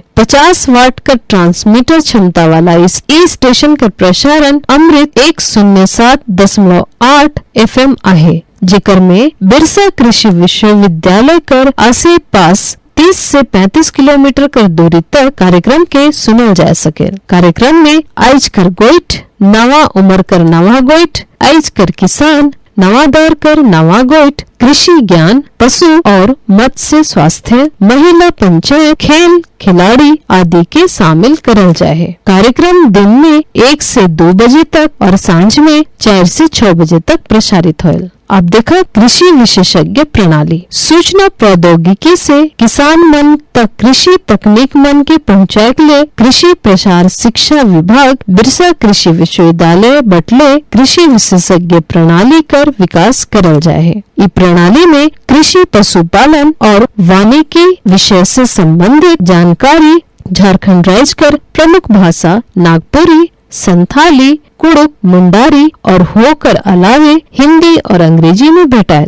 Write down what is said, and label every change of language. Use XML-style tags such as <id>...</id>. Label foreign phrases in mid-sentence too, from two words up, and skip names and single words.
<hi>50 वाट का ट्रांसमीटर क्षमता वाला इस स्टेशन का</hi> <sck>प्रसारण अमृत 107.8 FM आहे, जेकर में बिरसा कृषि विश्वविद्यालय कर आसे पास 30 से 35 किलोमीटर कर दूरी तक कार्यक्रम के सुनल जा सके। कार्यक्रम में आइज कर गोइठ, नवा उम्र कर नवा गोइठ, आइज कर किसान, नवा दौर कर नवा गोइठ, कृषि ज्ञान, पशु और मत्स्य स्वास्थ्य, महिला पंचायत, खेल खिलाड़ी आदि के शामिल करल जाए। कार्यक्रम दिन में 1 से 2 बजे तक और सांझ में 4 से 6 बजे तक प्रसारित होयल। अब देखा कृषि विशेषज्ञ प्रणाली। सूचना प्रौद्योगिकी से किसान मन तक कृषि तकनीक मन के पहुँचाए ले कृषि प्रसार शिक्षा विभाग बिरसा कृषि विश्वविद्यालय बटले कृषि विशेषज्ञ प्रणाली कर विकास करल जाए। इस प्रणाली में कृषि पशुपालन और वानिकी विषय से संबंधित जानकारी झारखंड राज्य कर प्रमुख भाषा नागपुरी, संथाली, कुड़ुक, मुंडारी और होकर अलावे हिंदी और अंग्रेजी में भेटायल।</sck>